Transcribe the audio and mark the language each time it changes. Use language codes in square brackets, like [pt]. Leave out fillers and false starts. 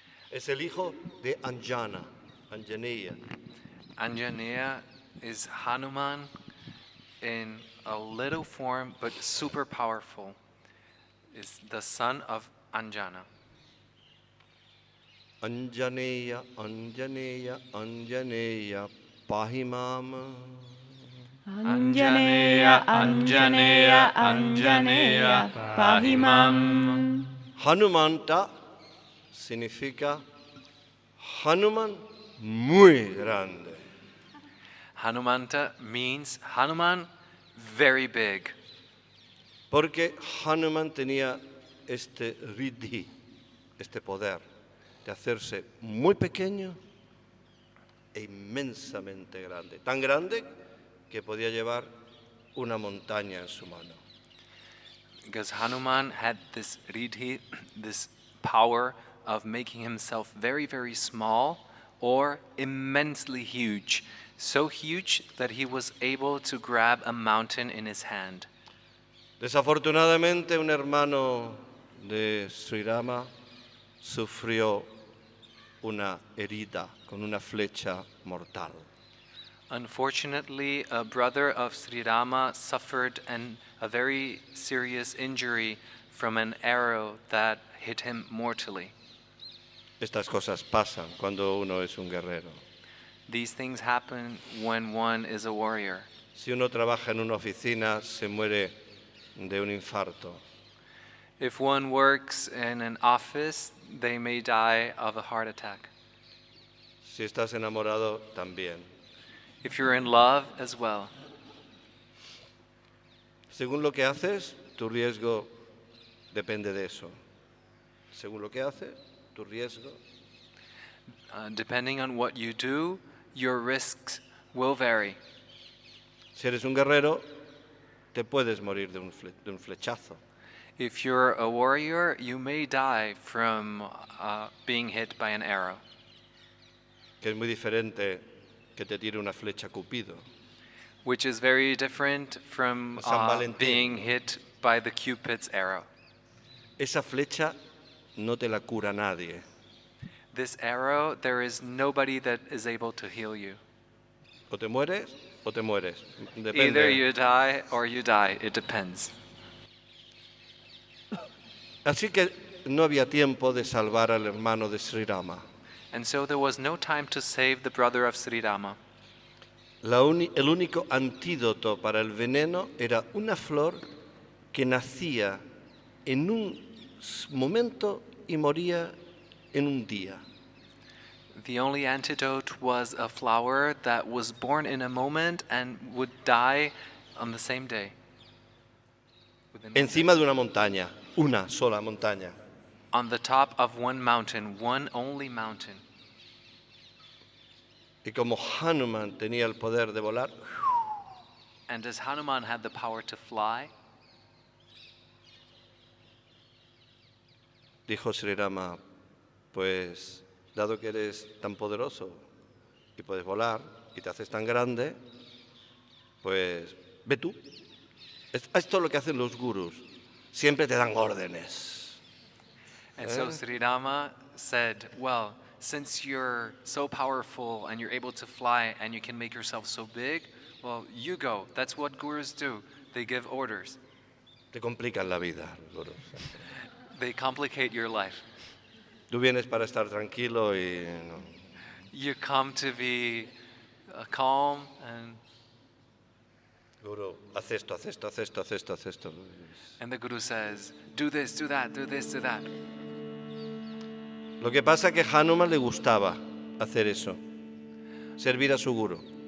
[es] Es el hijo de Anjana, Anjaneya. [en] Anjaneya is Hanuman in a little form but super powerful. Is the son of Anjana. [sa] Anjaneya, Anjaneya, Anjaneya, pahimam. Anjaneya, Anjaneya, Anjaneya, pahimam. [es] Hanumanta significa Hanuman muy grande. [en] Hanumanta means Hanuman very big. [es] Porque Hanuman tenía este riddhi, este poder de hacerse muy pequeño e inmensamente grande. Tan grande que podía llevar una montaña en su mano. [en] Because Hanuman had this riddhi, this power of making himself very, very small or immensely huge. So huge that he was able to grab a mountain in his hand. [es] Desafortunadamente, un hermano de Sri Rama sufrió una herida con una flecha mortal. [en] Unfortunately, a brother of Sri Rama suffered a very serious injury from an arrow that hit him mortally. [es] Estas cosas pasan cuando uno es un guerrero. [en] These things happen when one is a warrior. [es] Si uno trabaja en una oficina, se muere de un infarto. [en] If one works in an office, they may die of a heart attack. [es] Si estás enamorado, también. [en] If you're in love as well. [es] Según lo que haces, tu riesgo depende de eso. Según lo que haces, tu riesgo. [en] Depending on what you do, your risks will vary. [es] Si eres un guerrero, te puedes morir de un flechazo. [en] If you're a warrior, you may die from being hit by an arrow. [es] Que es muy diferente que te tire una flecha Cupido. [en] Which is very different from [es] San Valentín. [en] being hit by the Cupid's arrow. [es] Esa flecha no te la cura nadie. [en] This arrow, there is nobody that is able to heal you. [es] O te mueres o te mueres. [en] Either you die or you die. It depends. [es] Así que no había tiempo de salvar al hermano de Sri Rama. [en] And so there was no time to save the brother of Sri Rama. [es] El único antídoto para el veneno era una flor que nacía en un momento y moría en un día. [en] The only antidote was a flower that was born in a moment and would die on the same day. [es] Encima de una montaña, una sola montaña. [en] On the top of one mountain, one only mountain. [es] Y como Hanuman tenía el poder de volar, [en] And as Hanuman had the power to fly, [es] dijo Sri Rama, pues dado que eres tan poderoso y puedes volar y te haces tan grande, pues ve tú. Esto es lo que hacen los gurús, siempre te dan órdenes. [en] and so Sri Rama said, well, since you're so powerful and you're able to fly and you can make yourself so big, well, you go. That's what gurus do. They give orders. [es] Te complican la vida, los gurús. [en] They complicate your life. [es] Tú vienes para estar tranquilo y no. [en] You come to be calm and [es] Guru, haz esto, haz esto, haz esto, haz esto, haz esto. [en] the guru says, do this, do that, do this, do that. [es] Lo que pasa es que a Hanuman le gustaba hacer eso, servir a su guru.